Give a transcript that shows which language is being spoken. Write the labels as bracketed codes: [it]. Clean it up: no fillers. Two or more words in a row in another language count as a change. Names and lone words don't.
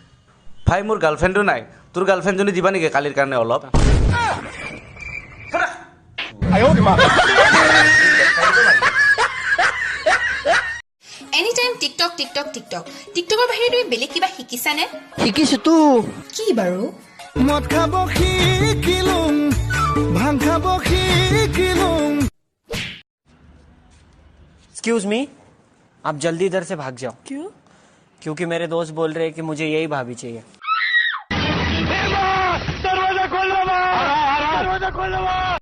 [as] ভাই, মোৰ গাৰ্লফ্ৰেণ্ডো নাই, তোৰ গাৰ্লফ্ৰেণ্ডজনী দিবা নেকি কালিৰ কাৰণে অলপ? [en] any time [as] টিকটক টিকটক টিকটক টিকটকৰ বাহিৰে তুমি বেলেগ কিবা শিকিছানে? শিকিছোতো। কি বাৰু? মদ খাব শিকিলোঁ, ভাং খাব শিকিলোঁ। [en] excuse me, [hi] आप जल्दी इधर से भाग जाओ। क्यों? क्योंकि मेरे दोस्त बोल रहे हैं कि मुझे यही भाभी चाहिए। दरवाजा खोल लो।